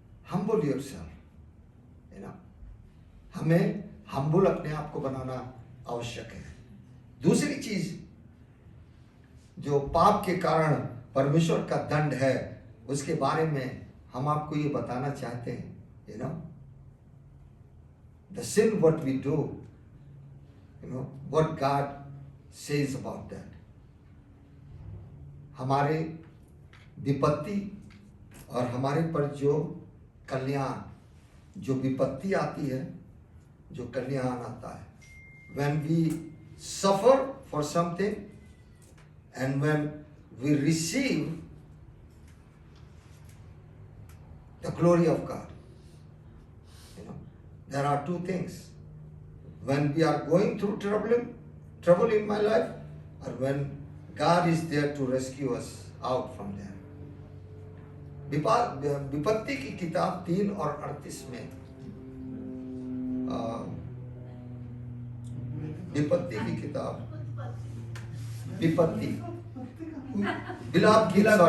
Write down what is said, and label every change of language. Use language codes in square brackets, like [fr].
[en] humble yourself, [hi] हमें humble अपने आप को बनाना आवश्यक है। दूसरी चीज जो पाप के कारण परमेश्वर का दंड है, उसके बारे में हम आपको ये बताना चाहते हैं। [en] the sin what we do, what God says about that. [hi] हमारे विपत्ति और हमारे पर जो कल्याण, जो विपत्ति आती है, जो कल्याण आता है, [en] when we suffer for something and when we receive the glory of God. There are two things. When we are going through trouble in my life, or when God is there to rescue us out from there. [hi] विपत्ति की किताब 3 और 38 में, विपत्ति की किताब, विलाप गीत